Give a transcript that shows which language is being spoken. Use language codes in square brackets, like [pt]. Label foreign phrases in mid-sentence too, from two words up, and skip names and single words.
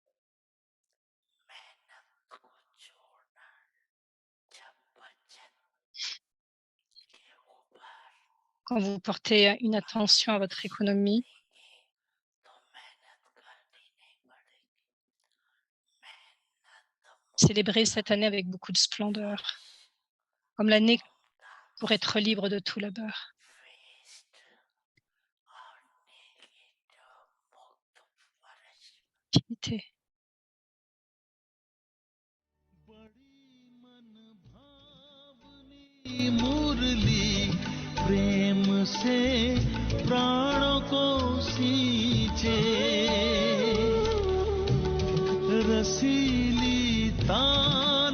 [fr] Quand vous portez une attention à votre économie, célébrez cette année avec beaucoup de splendeur, comme l'année pour être libre de tout labeur. Activité. [hi] मुरली प्रेम से प्राणों को सींचे रसीली तान